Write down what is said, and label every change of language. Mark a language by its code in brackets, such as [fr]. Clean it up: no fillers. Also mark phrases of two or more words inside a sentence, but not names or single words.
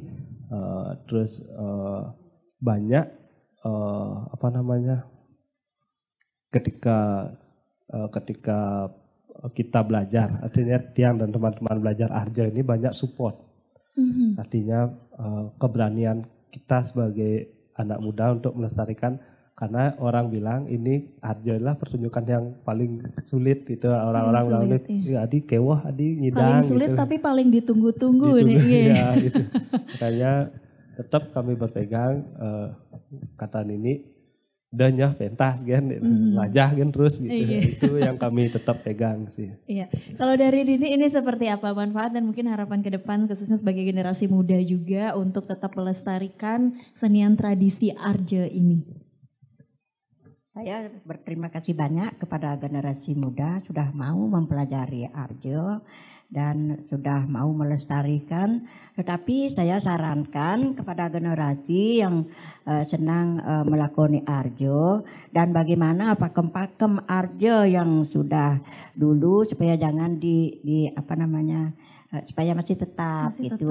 [id] Terus banyak apa namanya, ketika kita belajar, artinya Tiang dan teman-teman belajar Arja ini banyak support. Artinya keberanian kita sebagai anak muda untuk melestarikan, karena orang bilang ini Arja adalah pertunjukan yang paling sulit gitu. Orang-orang bilang ini [ban] adi kewah, adi ngidang. [id] Paling sulit gitu. Tapi paling ditunggu-tunggu nih. Ya, gitu. Makanya tetap kami berpegang kata Nini, udah [ban] nyah pentas kan, lajah kan [id] terus gitu. Itu yang kami tetap pegang sih. Iya. Kalau dari Nini ini seperti apa manfaat dan mungkin harapan ke depan khususnya sebagai generasi muda juga untuk tetap melestarikan kesenian tradisi Arja ini? Saya berterima kasih banyak kepada generasi muda sudah mau mempelajari arjo dan sudah mau melestarikan. Tetapi saya sarankan kepada generasi yang senang melakoni arjo dan bagaimana pakem-pakem arjo yang sudah dulu supaya jangan supaya masih tetap gitu.